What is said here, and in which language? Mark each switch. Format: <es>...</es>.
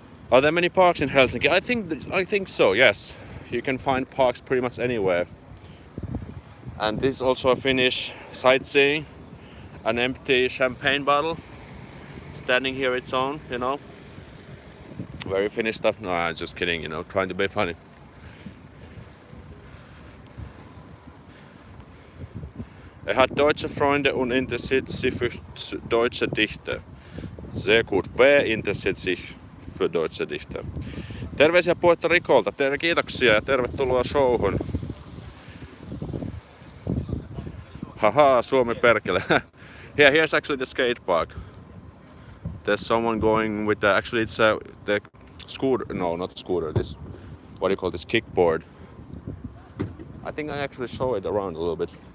<en>Are there many parks in Helsinki? I think so. Yes, you can find parks pretty much anywhere. And this is also a Finnish sightseeing. An empty champagne bottle standing here its own, Very Finnish stuff. No, I'm just kidding, trying to be funny.</en> <de>Hat deutsche Freunde und interessiert sich für deutsche Dichter. Sehr gut. Wer interessiert sich für deutsche Dichter?</de> <fi>Terveisiä Puerto Ricolta. Kiitoksia ja tervetuloa showhun. Haha, Suomi perkele.</fi> <en>Yeah, here's actually the skate park. There's someone going with actually it's the scooter, no, not scooter, this, what do you call this, kickboard. I think I actually show it around a little bit.</en>